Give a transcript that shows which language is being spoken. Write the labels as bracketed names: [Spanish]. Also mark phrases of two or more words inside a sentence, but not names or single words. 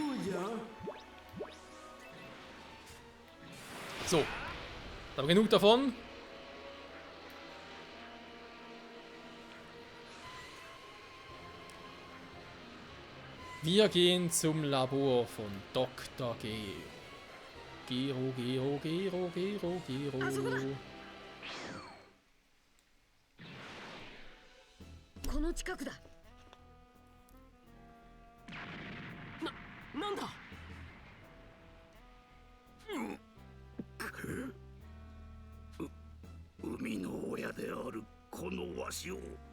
[German] So. Aber genug davon. Wir gehen zum Labor von Dr. G. Gero, Gero, Gero, Gero, Gero. [Japanese] この近くだ。なんだ。海の親であるこのわしを。